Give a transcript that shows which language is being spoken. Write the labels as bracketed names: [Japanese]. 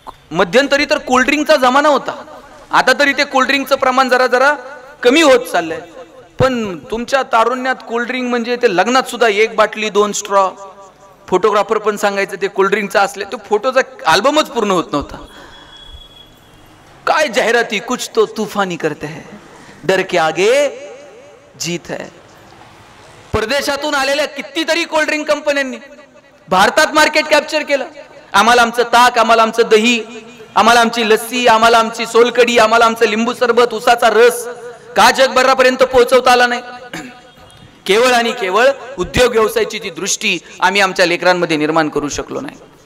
[Marathi] मध्यंतरी तर कोल्ड्रिंकचा जमाना होता. आता तरी ते कोल्ड्रिंकचं प्रमाण जरा कमी होत चाललंय. पण तुमच्या तारुण्यात कोल्ड्रिंक म्हणजे ते लग्नात सुद्धा 1 बाटली 2 स्ट्रॉ. फोटोग्राफर पण सांगायचं ते कोल्ड्रिंकचा असले तो फोटोचा अल्बमच पूर्ण होत नव्हता. काय जाहिराती [Hindi] कुछ तो तूफानी करते हैं, डर के आगे जीत है. [Marathi] परदेशातून आलेल्या कितीतरी कोल्ड्रिंक कंपन्यांनी भारतात मार्केट कॅप्चर केलं. आम्हाला आमचं ताक, आम्हाला आमचं दही, आम्हाला आमची लस्सी, आम्हाला आमची सोलकडी, आम्हाला आमचं लिंबू सरबत, उसाचा रस का जगभरापर्यंत पोहोचवता आला नाही? केवळ आणि केवळ उद्योग व्यवसायाची ती दृष्टी आम्ही आमच्या लेकरांमध्ये निर्माण करू शकलो नाही.